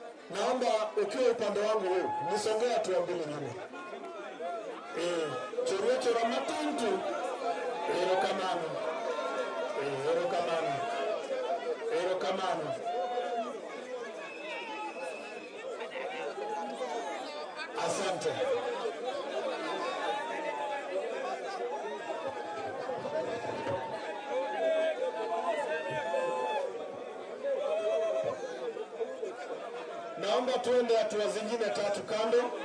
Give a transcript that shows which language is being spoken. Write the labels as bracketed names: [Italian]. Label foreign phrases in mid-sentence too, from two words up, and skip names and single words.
[Swahili] naomba ukiwa upande wangu huu nisongea tu mbele nyuma. [Luo (Kenya and Tanzania)] Choro matuntu. Erokamano. Erokamano. Erokamano. [Swahili] Asante. Naomba tuende hatua zingine 3 kando.